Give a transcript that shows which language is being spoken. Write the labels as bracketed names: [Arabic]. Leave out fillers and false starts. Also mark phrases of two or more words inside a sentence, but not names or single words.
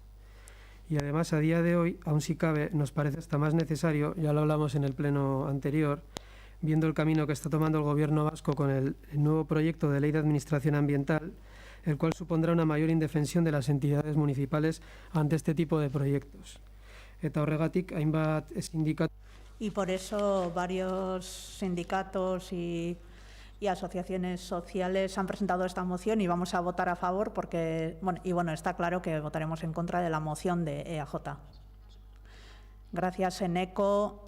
[Spanish] Y además, a día de hoy, aún si cabe, nos parece hasta más necesario, ya lo hablamos en el pleno anterior, viendo el camino que está tomando el Gobierno vasco con el nuevo proyecto de Ley de Administración Ambiental, el cual supondrá una mayor indefensión de las entidades municipales ante este tipo de proyectos. [Basque] Eta horregatik, hainbat sindicatos. [Spanish] Y por eso varios sindicatos y asociaciones sociales han presentado esta moción y vamos a votar a favor porque, bueno, está claro que votaremos en contra de la moción de EAJ. Gracias, Eneco.